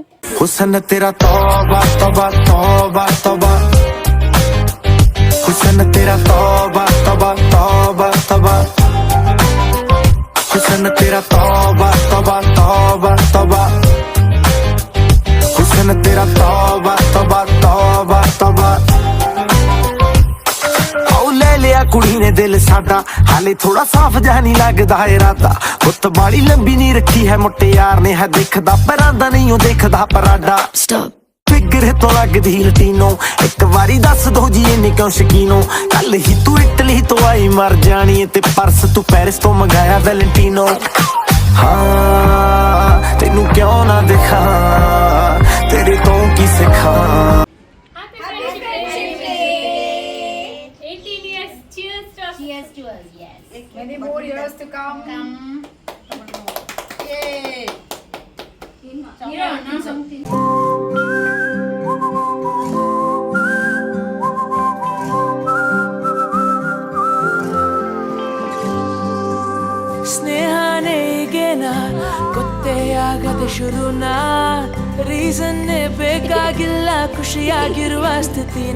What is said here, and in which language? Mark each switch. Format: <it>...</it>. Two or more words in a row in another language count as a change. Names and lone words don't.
<pa>ਹੁਸਨ ਤੇਰਾ ਤੌਬਾ ਤੌਬਾ ਤੌਬਾ ਤੌਬਾ, ਹੁਸਨ ਤੇਰਾ ਤੌਬਾ ਤੌਬਾ ਤੌਬਾ ਤੌਬਾ, ਹੁਸਨ ਤੇਰਾ ਤੌਬਾ ਤੌਬਾ ਤੌਬਾ ਤੌਬਾ, ਹੁਸਨ ਤੇਰਾ ਤੌਬਾ ਤੌਬਾ ਤੌਬਾ ਤੌਬਾ। ਆਉ ਲੈ ਲਿਆ ਕੁੜੀ ਨੇ ਦਿਲ ਸਾਡਾ, ਹਾਲੇ ਥੋੜਾ ਸਾਫ਼ ਜਿਹਾ ਨਹੀਂ ਲੱਗਦਾ ਇਰਾਦਾ। ਹੁੱਤ ਬਾਲੀ ਲੰਬੀ ਨਹੀਂ ਰੱਖੀ ਹੈ ਮੁਟਿਆਰ ਨੇ, ਹੈ ਦੇਖਦਾ ਪੈਰਾਂ ਦਾ ਨਹੀਂ ਉਹ ਦੇਖਦਾ ਪਰਾਡਾ। ਫਿਗਰ ਤੋਂ ਲੱਗਦੀ ਲਟੀਨੋ, ਇੱਕ ਵਾਰੀ ਦੱਸ ਦੋ ਜੀ ਇਹਨੇ ਕਿਉਂ ਸ਼ਕੀਨੋ। ਕੱਲ ਹੀ ਤੂੰ ਇਟਲੀ ਤੋਂ ਆਈ ਮਰ ਜਾਣੀ, ਤੇ ਪਰਸ ਤੂੰ ਪੈਰਿਸ ਤੋਂ ਮੰਗਾਇਆ ਵੈਲੈਂਟੀਨੋ। ਹਾਂ ਤੈਨੂੰ ਕਿਉਂ ਨਾ ਦਿਖਾ, ਤੇਰੇ ਤੋਂ ਕੀ ਸਿੱਖਾਂ।</pa> <en>Cheers to us, yes. Many more years to come. Yay.</en> <kn>ಸ್ನೇಹನೇ ಈಗೇನ ಗೊತ್ತೇ ಆಗದೆ ಶುರುನ, ರೀಸನ್ನೇ ಬೇಕಾಗಿಲ್ಲ ಖುಷಿಯಾಗಿರುವ ಸ್ಥಿತಿನ।</kn>